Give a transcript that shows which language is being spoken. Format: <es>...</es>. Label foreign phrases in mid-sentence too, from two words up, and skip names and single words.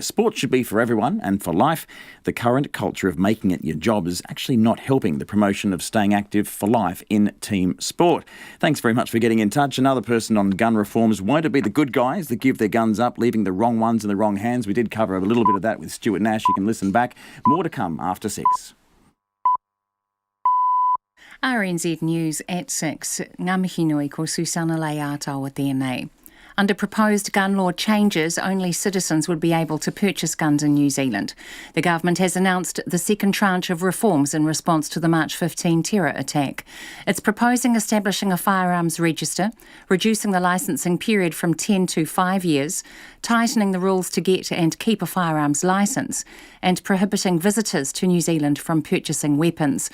<en>Sport should be for everyone and for life. The current culture of making it your job is actually not helping the promotion of staying active for life in team sport. Thanks very much for getting in touch. Another person on gun reforms. Won't it be the good guys that give their guns up, leaving the wrong ones in the wrong hands? We did cover a little bit of that with Stuart Nash. You can listen back. More to come after 6. RNZ News at 6.</en> <mi>Ngā mihi nui ko Susanna Leātaua tēnei.</mi> <en>Under proposed gun law changes, only citizens would be able to purchase guns in New Zealand. The government has announced the second tranche of reforms in response to the March 15 terror attack. It's proposing establishing a firearms register, reducing the licensing period from 10 to 5 years, tightening the rules to get and keep a firearms licence, and prohibiting visitors to New Zealand from purchasing weapons.</en>